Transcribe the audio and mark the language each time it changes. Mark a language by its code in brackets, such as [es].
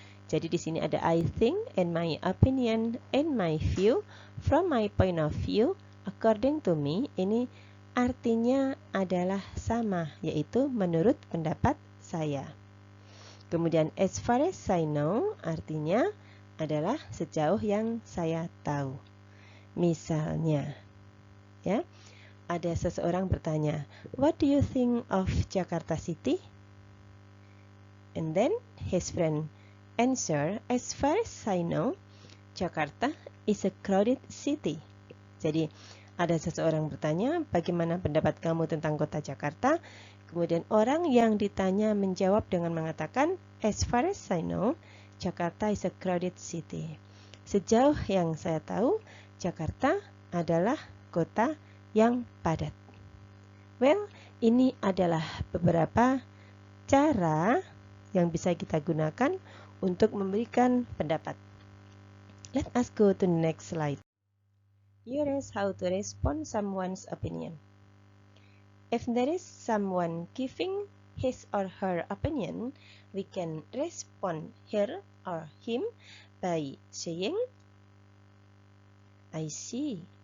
[id] Jadi di sini ada [en] I think, in my opinion, in my view, from my point of view, according to me. [id] Ini artinya adalah sama, yaitu menurut pendapat saya. Kemudian [en] as far as I know [id] artinya adalah sejauh yang saya tahu. Misalnya, ya, ada seseorang bertanya, [en] "What do you think of Jakarta City?" And then his friend answer, "As far as I know, Jakarta is a crowded city." [id] Jadi ada seseorang bertanya, "Bagaimana pendapat kamu tentang kota Jakarta?" Kemudian orang yang ditanya menjawab dengan mengatakan, [en] "As far as I know, Jakarta is a crowded city." [id] Sejauh yang saya tahu, Jakarta adalah kota yang padat. Well, ini adalah beberapa cara yang bisa kita gunakan untuk memberikan pendapat. [en] Let us go to the next slide. Here is how to respond someone's opinion. If there is someone giving his or her opinion, we can respond her or him by saying, "I see."